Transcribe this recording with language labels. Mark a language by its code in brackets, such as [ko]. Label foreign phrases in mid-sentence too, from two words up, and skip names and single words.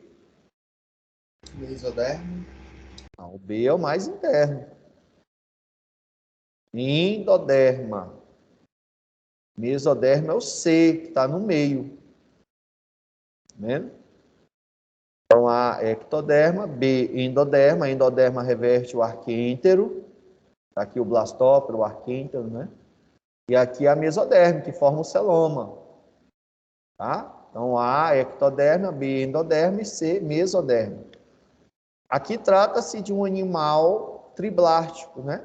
[pt] Mesoderme. Não, o B é o mais interno. Endoderma. Mesoderma é o C, que está no meio. Tá vendo? Então, A, ectoderma. B, endoderma. Endoderma reverte o arquêntero. Está aqui o blastópero, o arquêntero, né? E aqui a mesoderme, que forma o celoma. Tá? Então, A, ectoderma. B, endoderma. E C, mesoderma. Aqui trata-se de um animal triblástico, né?